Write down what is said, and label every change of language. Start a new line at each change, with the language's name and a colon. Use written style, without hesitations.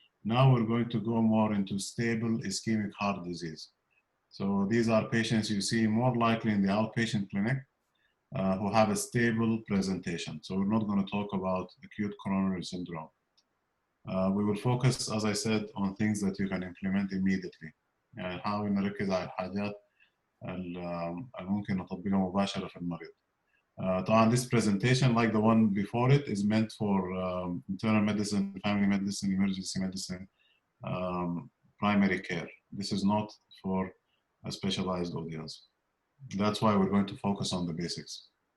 English: Now we're going to go more into stable ischemic heart disease. So these are patients you see more likely in the outpatient clinic who have a stable presentation. So we're not going to talk about acute coronary syndrome. We will focus, as I said, on things that you can implement immediately.
Arabic: يعني نحاول نركز على الحاجات اللي ممكن نطبقها مباشرة في المريض.
English: طبعا this presentation, like the one before it, is meant for internal medicine, family medicine, emergency medicine, primary care. This is not for a specialized audience. That's why we're going to focus on the basics.